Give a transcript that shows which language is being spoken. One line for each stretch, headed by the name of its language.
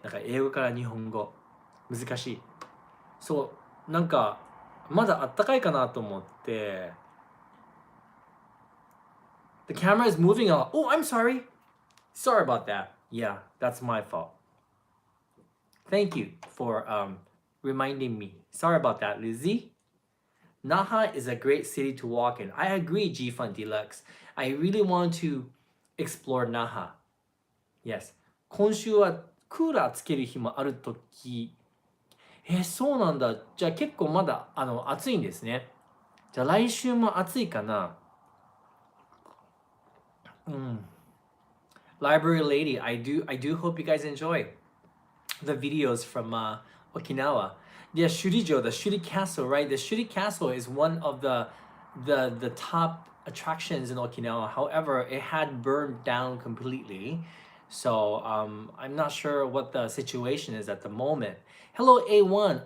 Japanese: なんか英語から日本語。難しい。そう。なんか、まだあったかいかなと思って。
English: The camera is moving a lot. Oh, I'm sorry. Sorry about that. Yeah, that's my fault. Thank you for reminding me. Sorry about that, Lizzie. Naha is a great city to walk in. I agree, G-Fun Deluxe. I really want to explore Naha. Yes.
Japanese: 今週はクーラーつける日もあるとき。そうなんだ。じゃあ結構まだ暑いんですね。じゃあ来週も暑いかな。
English: Library Lady, I do hope you guys enjoy the videos from Okinawa. Yeah, Shurijo, the Shuri Castle, right? The Shuri Castle is one of the top attractions in Okinawa. However, it had burned down completely. So I'm not sure what the situation is at the moment. Hello, A1.